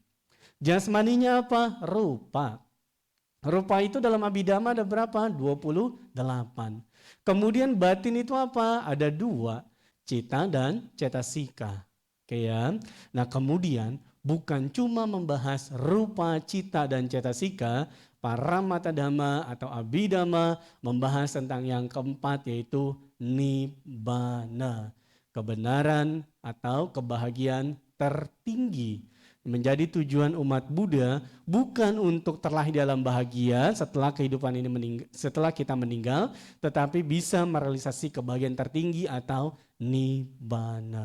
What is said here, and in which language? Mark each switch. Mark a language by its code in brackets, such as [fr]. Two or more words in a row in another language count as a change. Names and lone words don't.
[id] Jasmaninya apa? Rupa. Rupa itu dalam abhidhamma ada berapa? 28. Kemudian batin itu apa? Ada dua, cita dan cetasika. Oke ya. Nah kemudian bukan cuma membahas rupa, cita dan cetasika, [pi] paramata dhamma [id] atau abhidhamma membahas tentang yang keempat yaitu nibbana. Kebenaran atau kebahagiaan tertinggi. Menjadi tujuan umat Buddha bukan untuk terlahir dalam bahagia setelah kehidupan ini setelah kita meninggal, tetapi bisa merealisasi kebahagiaan tertinggi atau nibbana.